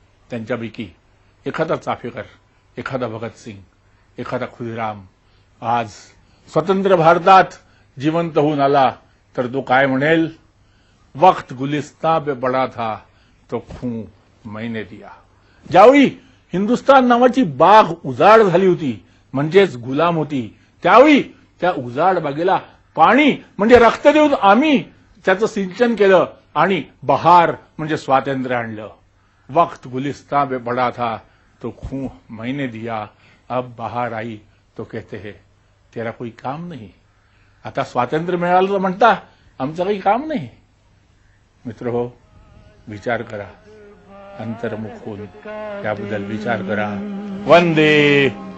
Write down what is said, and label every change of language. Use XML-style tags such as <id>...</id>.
<mr>त्यांच्यापैकी एखादा चाफेकर, एखादा भगतसिंग, एखादा खुदीराम आज स्वतंत्र भारतात जिवंत होऊन आला तर तो काय म्हणेल,</mr> <hi>वक्त गुलिस्तां पे पडा था तो खून मैंने दिया.</hi> <mr>ज्यावेळी हिंदुस्थान नावाची बाग उजाड झाली होती, म्हणजेच गुलाम होती, त्यावेळी त्या उजाड बागेला पाणी म्हणजे रक्त देऊन आम्ही त्याचं सिंचन केलं आणि बहार म्हणजे स्वातंत्र्य आणलं.</mr> <hi>वक्त गुलिस्तां पे पडा था तो खून मैंने दिया, अब बहार आई तो कहते हैं तेरा कोई काम नहीं.</hi> <mr>आता स्वातंत्र्य मिळालं तर म्हणता आमचं काही काम नाही. मित्र हो, विचार करा, अंतर्मुख होऊन त्याबद्दल विचार करा. वंदे</mr>